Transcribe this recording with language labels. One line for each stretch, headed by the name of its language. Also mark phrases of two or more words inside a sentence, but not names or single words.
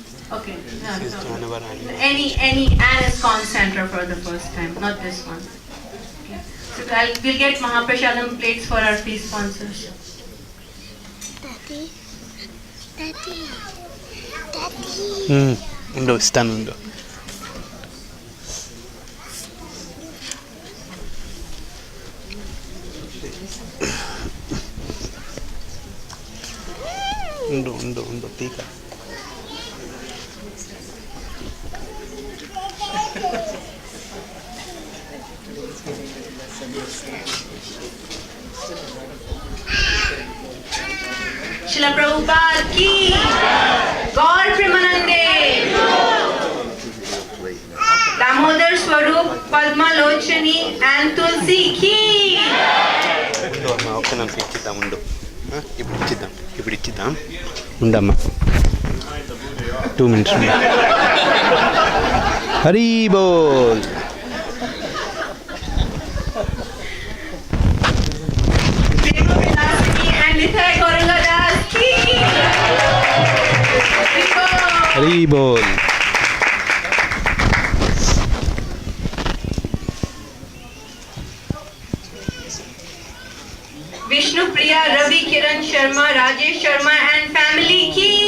English: Okay. No. Any ISKCON center for the first time, not this one. Okay. So we'll get Mahaprashadam plates for our feast sponsors.
Telugu: ఉండు ఇస్తాను ఉండు ఉండు ఉండు ఉండు తీక
English: Srila Prabhupada ki, Gaur Premanande, Damodar Swarup, Padma Lochani and Tulsi ki.
Telugu: ఉండు అమ్మ ఒక్క నిమిషం ఇచ్చిద్దాం ఉండు ఇప్పుడు ఇచ్చిద్దాం ఉండమ్మా 2 minutes
Hindi: हरि बोल हरी बोल
English: Vishnu Priya, Ravi Kiran Sharma, Rajesh Sharma and family ki.